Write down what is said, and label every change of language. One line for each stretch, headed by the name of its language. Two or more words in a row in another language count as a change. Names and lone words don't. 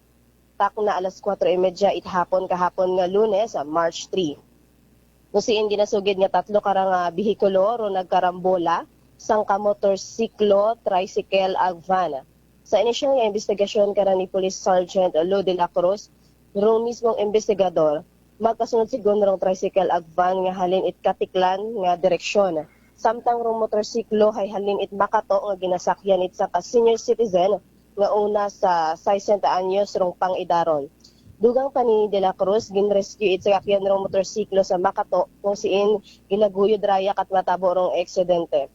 Aklanon: Tak na alas 4:30 it kahapon nga Lunes, March 3. Nusiin ginasugid nga tatlo kara nga behikulo rong nagkarambola sang ka motorsiklo, tricycle ag van. Sa inisyal nga investigasyon kara ni Police Sergeant Lo de la Cruz, rong mismong investigador, magkasunod sigon rong tricycle ag van nga halin it katiklan nga direksyon. Samtang rong motorsiklo hay halin it makato nga ginasakyan it sa senior citizen nga una sa 60 anyos rong pangidaron. Dugang pa ni De La Cruz, ginrescue it sa kakyan rong motorsiklo sa makato kung siin ginaguyod raya kat matabo rong eksidente.